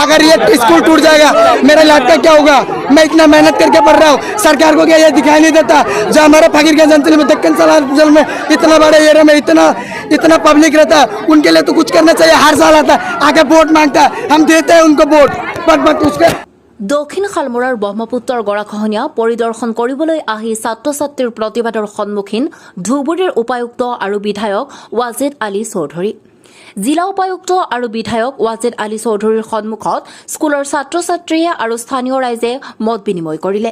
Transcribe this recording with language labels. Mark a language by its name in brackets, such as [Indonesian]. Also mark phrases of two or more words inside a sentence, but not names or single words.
[Hindi] अगर ये स्कूल टूट जाएगा, मेरा लाइफ का क्या होगा। मैं इतना मेहनत करके पढ़ रहा हूँ, सरकार को क्या ये दिखाई नहीं देता। जो हमारे फकीरगंज अंचल में, दक्षिण सलाल में इतना बड़े एरिया में इतना पब्लिक रहता है, उनके लिए तो कुछ करना चाहिए। हर साल आता है, आके वोट मांगता है, हम देते हैं उनको वोट, बट उसके [Assamese] দক্ষিণ শালমৰাৰ ব্ৰহ্মপুত্ৰৰ গৰাখহনীয়া পৰিদৰ্শন কৰিবলৈ আহি ছাত্ৰ ছাত্ৰীৰ প্ৰতিবাদৰ সন্মুখীন ধুবুৰীৰ উপায়ুক্ত আৰু বিধায়ক ৱাজেদ আলী চৌধুৰী। জিলা উপায়ুক্ত আৰু বিধায়ক ৱাজেদ আলী চৌধুৰীৰ সন্মুখত স্কুলৰ ছাত্ৰ ছাত্ৰীয়ে আৰু স্থানীয় ৰাইজে মত বিনিময় কৰিলে।